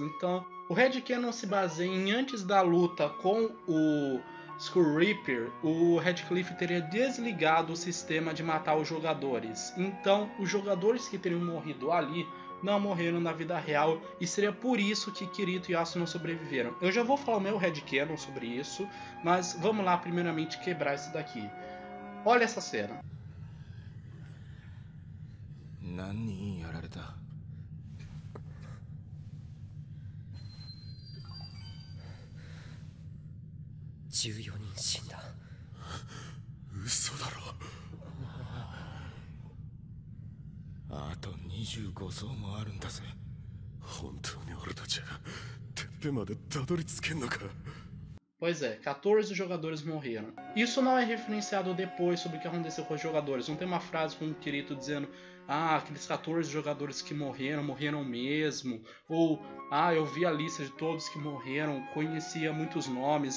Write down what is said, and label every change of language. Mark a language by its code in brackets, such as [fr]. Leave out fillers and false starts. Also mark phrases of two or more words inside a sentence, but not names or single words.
[pt] Então, o headcanon se baseia em antes da luta com o Skull Reaper, o Radcliffe teria desligado o sistema de matar os jogadores. Então, os jogadores que teriam morrido ali não morreram na vida real, e seria por isso que Kirito e Asuna sobreviveram. Eu já vou falar o meu headcanon sobre isso, mas vamos lá primeiramente quebrar isso daqui. Olha essa cena. [ja] 何やられた? 14人死んだ。嘘だろ。あと25層もあるんだぜ。本当に俺たちはてっぺんまでたどり着けんのか。 [pt] Pois é, 14 jogadores morreram. Isso não é referenciado depois sobre o que aconteceu com os jogadores. Não tem uma frase com o Kirito dizendo: ah, aqueles 14 jogadores que morreram, morreram mesmo. Ou, ah, eu vi a lista de todos que morreram, conhecia muitos nomes.